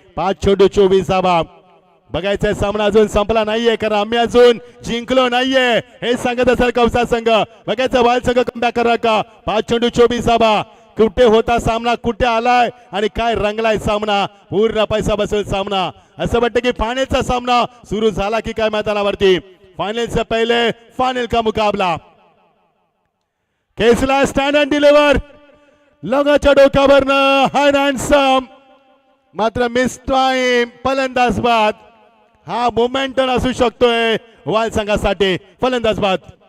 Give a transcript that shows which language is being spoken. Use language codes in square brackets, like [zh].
[mr] 5 चेंडू 24 धावा. बघायचंय सामना अजून संपला नाहीये कारण आम्ही अजून जिंकलो नाहीये हे सांगत असेल कौसा संघ. बघायचं वाल संघ कमबॅक करणार का. 5 चेंडू 24 धावा. कुठे होता सामना, कुठे आलाय आणि काय रंगलाय सामना. पूर्ण पैसा बसेल सामना. असं वाटतं की फायनलचा सामना सुरू झाला की काय मैदानावरती. [hi] फाइनल से पहले फाइनल का मुकाबला. [mr] Kesla [en] Stand and deliver. [mr] लगाच्या डोक्यावरनं high handsome मात्र मिस टाइम. फलंदाज बाद. हा मोमेंटम असू शकतोय वाल संघासाठी. फलंदाज बाद.